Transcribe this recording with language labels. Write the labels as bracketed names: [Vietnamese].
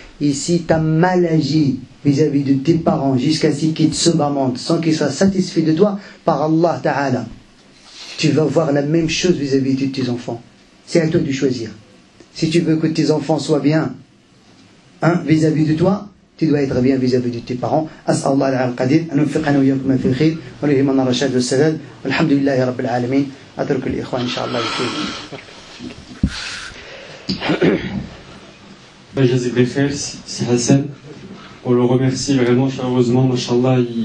[French] Et si tu as mal agi vis-à-vis de tes parents jusqu'à ce qu'ils te se bamandent sans qu'ils soient satisfaits de toi, par Allah ta'ala, tu vas voir la même chose vis-à-vis de tes enfants. C'est à toi de choisir. Si tu veux que tes enfants soient bien vis-à-vis de toi, tu dois être bien vis-à-vis de tes parents. [Arabic] أسأل الله العلي القدير أن يوفقنا وإياكم في الخير وليهمنا الرشاد والسداد والحمد لله رب العالمين. أترك الإخوان إن شاء الله بالخير. [French] Jazib Bekhair, c'est Hassan. On le remercie vraiment chaleureusement, mashallah.